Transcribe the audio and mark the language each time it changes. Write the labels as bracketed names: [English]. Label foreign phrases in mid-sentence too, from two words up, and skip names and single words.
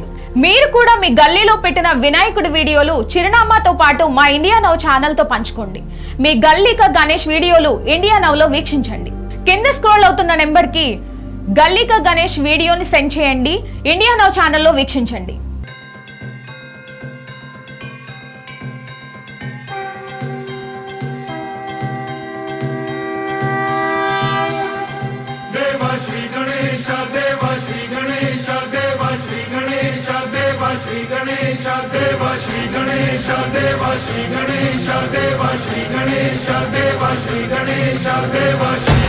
[Telugu] మీరు కూడా మీ గల్లీలో పెట్టిన వినాయకుడి వీడియోలు చిరునామాతో పాటు మా ఇండియా నౌ ఛానల్ తో పంచుకోండి। మీ గల్లీక గణేష్ వీడియోలు ఇండియా నౌలో వీక్షించండి। కింద స్క్రోల్ అవుతున్న నెంబర్ కి గల్లీక గణేష్ వీడియోని సెండ్ చేయండి। ఇండియా నౌ ఛానల్లో వీక్షించండి। [Hindi] श्री गणेश देव श्री गणेश देव श्री गणेश देव श्री गणेश देव श्री गणेश देव श्री गणेश देव श्री गणेश देव श्री गणेश देव